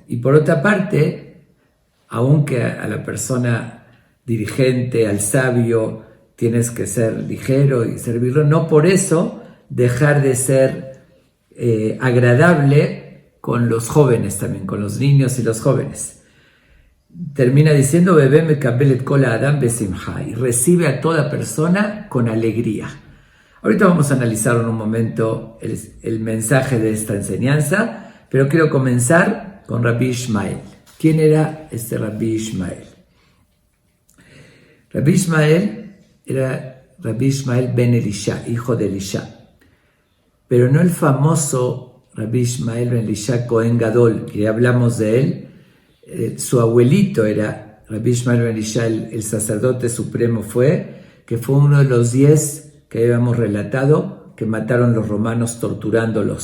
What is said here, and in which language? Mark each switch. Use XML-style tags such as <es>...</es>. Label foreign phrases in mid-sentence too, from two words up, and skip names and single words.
<es>Y por otra parte, aunque a la persona dirigente, al sabio, tienes que ser ligero y servirlo, no por eso dejar de ser agradable con los jóvenes también, con los niños y los jóvenes. Termina diciendo,</es> <he>הוי מקבלת כל האדם בשמחה,</he> <es>y recibe a toda persona con alegría. Ahorita vamos a analizar en un momento el mensaje de esta enseñanza, pero quiero comenzar con Rabbi Ishmael. ¿Quién era este Rabbi Ishmael? Rabbi Ishmael era Rabbi Ishmael ben Elisha, hijo de Elisha, pero no el famoso Rabbi Ishmael ben Elisha Cohen Gadol, que ya hablamos de él. Su abuelito era Rabbi Ishmael ben Elisha, el sacerdote supremo que fue uno de los 10 que habíamos relatado, que mataron los romanos torturándolos.</es>